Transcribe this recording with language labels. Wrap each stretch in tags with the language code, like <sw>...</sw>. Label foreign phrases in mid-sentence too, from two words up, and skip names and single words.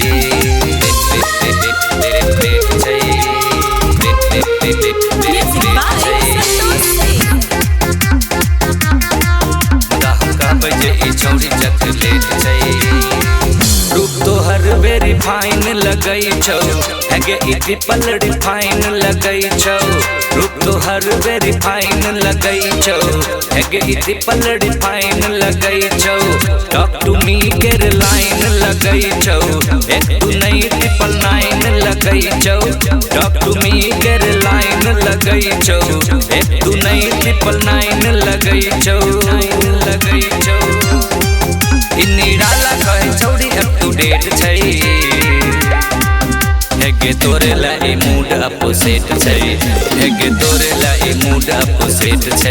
<mai>मुदा हम कहबै जे ई छौड़ी चकलेट छै। रूप तोहर</mai> <en>very fine</en> <mai>लगै छौ, हैगे ई</mai> <en>triple refine</en> <mai>लगै छौ। रूप तोहर</mai> <en>very fine</en> <mai>लगै छौ, हैगे ई</mai> <en>triple refine</en> <mai>लगै छौ।</mai> <en>talk to me</en> <mai>केर लाइन लगै छौ, 1 2 नहीं 999 लगै छौ।</mai> <en>talk to me</en> <mai>केर लाइन लगै छौ, 1 2 नहीं 999 लगै छौ। ई निराला कहे छौड़ी</mai> <en>up to date</en> <mai>छै, हेगे तोरे ला ई</mai> <en>mood opposite</en> <mai>छै, हेगे तोरे ला ई</mai> <en>mood opposite</en> <mai>छै।</mai>